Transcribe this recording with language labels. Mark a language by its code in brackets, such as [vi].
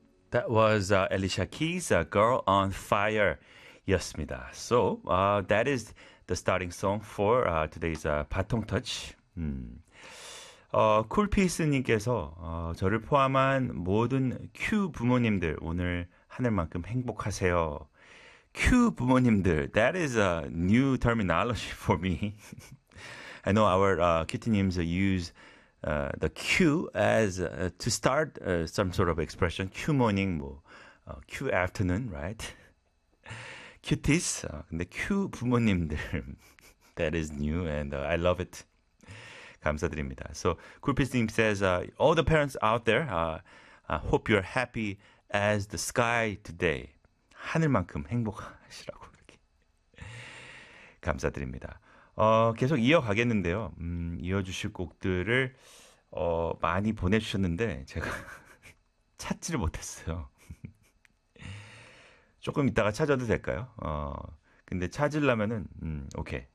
[en] That was Alicia Keys' Girl on Fire 였습니다. So, that is the starting song for today's 바통 터치. [ko] 쿨피스님께서 저를 포함한 모든 큐 부모님들 오늘 하늘만큼 행복하세요. [en] 큐 부모님들, that is a new terminology for me. I know our Q-tinims use the Q as to start some sort of expression. Q morning, 뭐, Q afternoon, right? Cuties, [ko] 근데 Q 부모님들, [en] that is new and I love it. [ko] 감사드립니다. [en] So, Kulpis님 says, all the parents out there, I hope you're happy as the sky today. [ko] 하늘만큼 행복하시라고 감사드립니다. 계속 이어가겠는데요. 이어주실 곡들을 많이 보내주셨는데 제가 찾지를 못했어요. 조금 이따가 찾아도 될까요? 근데 찾으려면은 오케이.